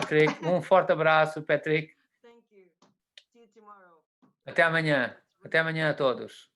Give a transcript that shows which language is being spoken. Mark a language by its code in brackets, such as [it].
[pt] Patrick, um forte abraço, Patrick. [en] Thank you. See you tomorrow. [pt] Até amanhã. Até amanhã a todos.